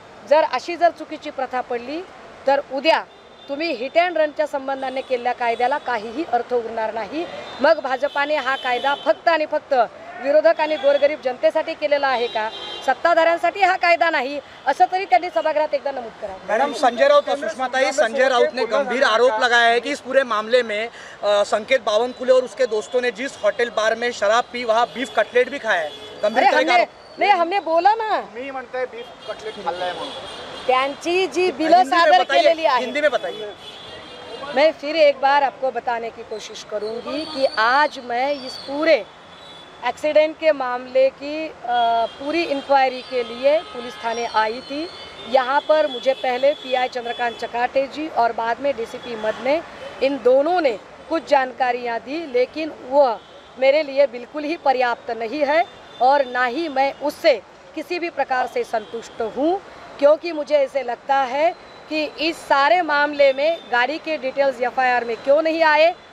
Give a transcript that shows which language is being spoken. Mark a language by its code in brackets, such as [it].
[mr] जर अशी चुकीची प्रथा पडली तर उद्या तुम्ही हिट अँड रनच्या संबंधाने केलेल्या कायद्याला काहीही अर्थ उरणार नाही. मग भाजपाने हा कायदा फक्त आणि फक्त विरोधक आणि गोरगरीब जनतेसाठी केलेला आहे का, सत्ताधाऱ्यांसाठी हा कायदा नाही, असं तरी त्यांनी सभागृहात एकदा नमूद करा. [hi] मैडम, संजय राउत और सुषमाताई, संजय राउत ने गंभीर आरोप लगाया है कि इस पूरे मामले में संकेत बावनकुले और उसके दोस्तों ने जिस होटल बार में शराब पी वहाँ बीफ कटलेट भी खाया है. गंभीर नहीं, हमने बोला ना, [mr] मी म्हणते बीफ कटलेट खाल्लाय म्हणून. त्यांची जी बिलं सादर केलेली आहे, [hi] हिंदी में बताइए. मैं फिर एक बार आपको बताने की कोशिश करूंगी कि आज मैं इस पूरे एक्सीडेंट के मामले की पूरी इंक्वायरी के लिए पुलिस थाने आई थी. यहाँ पर मुझे पहले पीआई चंद्रकांत चकाटे जी और बाद में डीसीपी मद ने, इन दोनों ने कुछ जानकारियाँ दी, लेकिन वह मेरे लिए बिल्कुल ही पर्याप्त नहीं है और ना ही मैं उससे किसी भी प्रकार से संतुष्ट हूँ, क्योंकि मुझे ऐसे लगता है कि इस सारे मामले में गाड़ी के डिटेल्स एफआईआर में क्यों नहीं आए.